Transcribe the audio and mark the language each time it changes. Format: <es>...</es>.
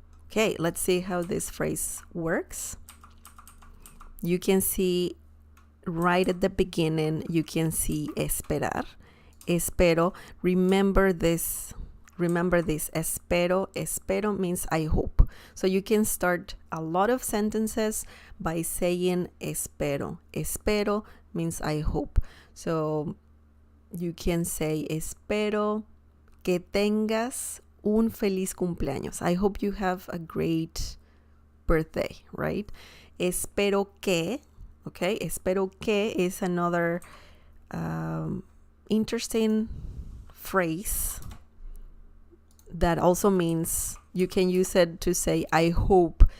<en>Okay, let's see how this phrase works. You can see right at the beginning, you can see esperar. Espero. Remember this. Espero means I hope. So you can start a lot of sentences by saying espero. Espero means I hope. So you can say</en> <es>espero que tengas un feliz cumpleaños.</es> <en>I hope you have a great birthday, right? Espero que, okay? Espero que is another interesting phrase that also means you can use it to say I hope.</en>